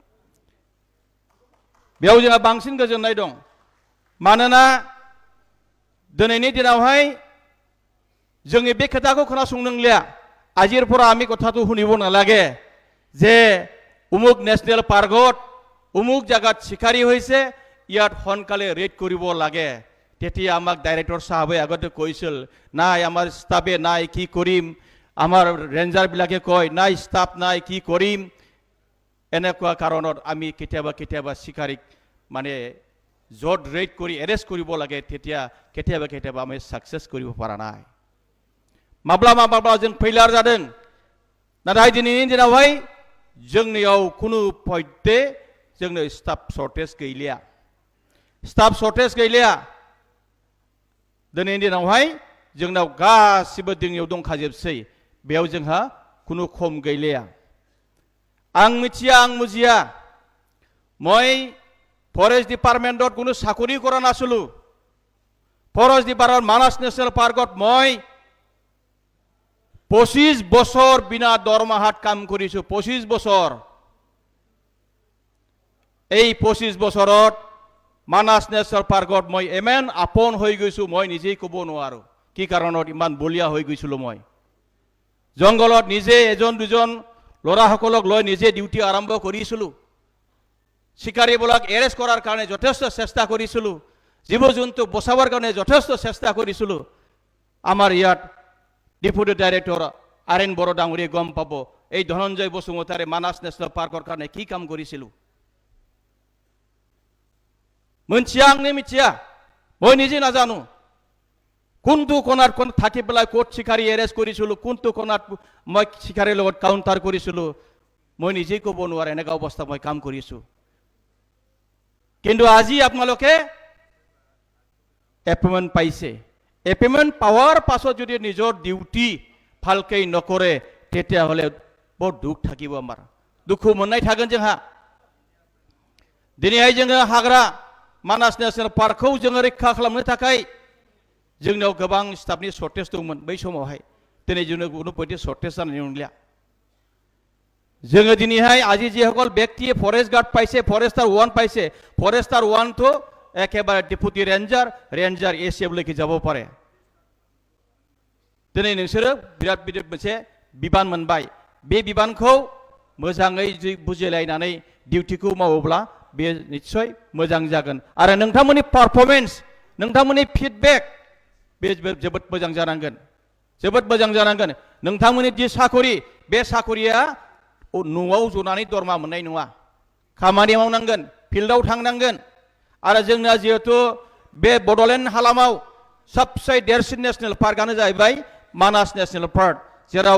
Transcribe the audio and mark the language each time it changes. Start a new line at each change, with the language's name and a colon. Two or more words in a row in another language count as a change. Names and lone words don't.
Bodo: बेयाव जोंहा बांसिन गोजोननाय दं मानोना दिनैनि दिनावहाय जोंनि बे खोथाखौ खोनासंनोलिया
Assamese: আজিৰ পৰা আমি কথাটো শুনিব নালাগে যে উমুক নেশ্যনেল পাৰ্কত উমুক জায়গাত শিকাৰী হৈছে ইয়াত সোনকালে ৰেড কৰিব লাগে তেতিয়া আমাক ডাইৰেক্টৰ সাহেবে আগতে কৈছিল নাই আমাৰ ষ্টাফে নাই কি কৰিম আমাৰ ৰেঞ্জাৰ বিলাকে কয় নাই ষ্টাফ নাই কি কৰিম এনেকুৱা কাৰণত আমি কেতিয়াবা শিকাৰীক মানে জড ৰেড কৰি এৰেষ্ট কৰিব লাগে তেতিয়া কেতিয়াবা আমি সাকসেস কৰিব পৰা নাই
Bodo: माब्ला जों फैलार जादों नाथाय दिनैनि दिनावहाय जोंनियाव कुनु पयते जोंनो स्टाफ शर्टेज गैलिया दिनैनि दिनावहाय जोंनाव गासिबो दिङियाव दंखाजोबसै बेयाव जोंहा কোনো खम गैलिया आं मिथिया आं बुजिया
Assamese: মই ফরেস্ট ডিপার্টমেন্টত কোনো চাকরি কৰা নাছিলো ফরেস্ট ডিপার্টমেন্ট মানাস ন্যাশনাল পার্কত মই 25 বছর বিনা দৰমহাত কাম কৰিছো 25 বছর এই 25 বছৰত মানাস ন্যাশনাল পার্কত মই এমেন আপন হৈ গৈছো মই নিজেই ক'ব নোৱাৰো কি কাৰণত ইমান বলিয়া হৈ গৈছিলো মই জংগলত নিজে এজন দুজন লৰাসকলক লৈ নিজে ডিউটি আৰম্ভ কৰিছিলো শিকাৰীবিলাক এৰেষ্ট কৰাৰ কাৰণে যথেষ্ট চেষ্টা কৰিছিলো জীৱ-জন্তু বচাবৰ কাৰণে যথেষ্ট চেষ্টা কৰিছিলো আমাৰ ইয়াত ডেপুটি ডাইৰেক্টৰ আৰেন বড়ো ডাঙৰীয়ে গম পাব এই ধনঞ্জয় বসুমতাৰে মানাস ন্যাশনাল পাৰ্কৰ কাৰণে কি কাম কৰিছিলো
Bodo: मोनथिया आंनि मिथिया
Assamese: মই নিজে নাজানো কোনটো কোনাত কোন থাকি পেলাই কোট শিকাৰী এৰেষ্ট কৰিছিলো কোনটো কোনাত মই শিকাৰীৰ লগত কাউন্টাৰ কৰিছিলো মই নিজে ক'ব নোৱাৰে এনেকা অৱস্থা মই কাম কৰিছো কিন্তু আজি আপোনালোকে এপইণ্টমেণ্ট পাইছে এপইণ্টমেণ্ট পাৱাৰ পাছত যদি নিজৰ ডিউটি ভালকৈ নকৰে তেতিয়াহ'লে বৰ দুখ থাকিব আমাৰ দুখ মনাই থাকোন
Bodo: जोंहा दिनैहाय जोङो हाग्रा मानास नेशनेल पार्कखौ जोङो रैखा खालामनो थाखाय जोंनाव गोबां स्टाफनि शर्टेज दंमोन बै समावहाय दिनै जोंनो কোনো बायदि शर्टेज जानाय नंलिया जोङो दिनैहाय
Assamese: আজি যিসকল ব্যক্তিয়ে ফৰেষ্ট গাৰ্ড পাইছে ফৰেষ্টাৰ 1 পাইছে ফৰেষ্টাৰ 1 তো একেবাৰে ডেপুটি ৰেঞ্জাৰ এসিএফলৈকে যাব পাৰে
Bodo: दिनै नोंसोरो बिराद बिराद मोनसे बिबान मोनबाय बे बिबानखौ मोजाङै बुजिलायनानै डिउटिखौ मावोब्ला बे निश्चय मोजां जागोन आरो नोंथांमोननि पारफरमेन्स नोंथांमोननि फिडबेक बे जोबोद मोजां जानांगोन नोंथांमोननि जि साखरि बे साखरिया न'आव जनानै दरमा मोननाय नङा खामानि मावनांगोन फिल्डआव थांनांगोन आरो जोंना जिहेतु बे बडलेण्ड हालामाव सबसे देरसिन नेशनेल पार्कआनो जाहैबाय मानास नेशनेल पार्क जेराव